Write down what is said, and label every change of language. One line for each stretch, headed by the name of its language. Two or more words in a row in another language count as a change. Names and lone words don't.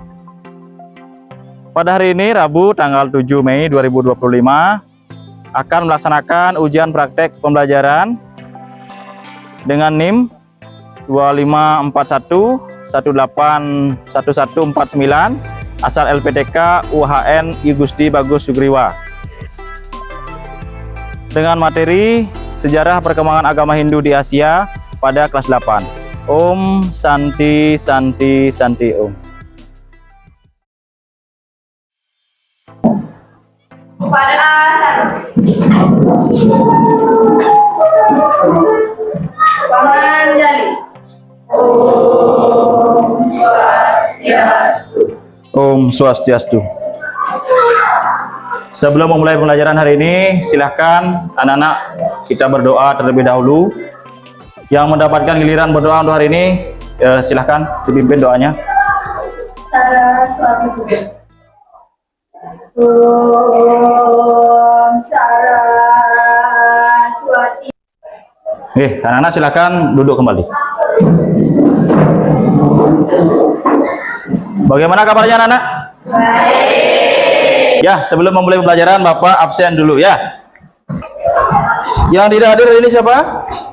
Indonesian: Pada hari ini, Rabu, tanggal 7 Mei 2025, akan melaksanakan ujian praktek pembelajaran dengan NIM 2541181149 asal LPTK UHN I Gusti Bagus Sugriwa. Dengan materi Sejarah Perkembangan Agama Hindu di Asia pada kelas 8.
Sanskrit: Om Santi Santi Santi Om.
Indonesian: Pada Paman Jali.
Sanskrit: Om Swastiastu. Om Swastiastu.
Indonesian: Sebelum memulai pembelajaran hari ini, silahkan anak-anak kita berdoa terlebih dahulu. Yang mendapatkan giliran berdoa untuk hari ini, silahkan dipimpin doanya. Saraswati. Om Saraswati. Anak-anak silahkan duduk kembali. Bagaimana kabarnya anak-anak? Baik. Ya, sebelum memulai pembelajaran, Bapak absen dulu ya. Yang tidak hadir ini siapa?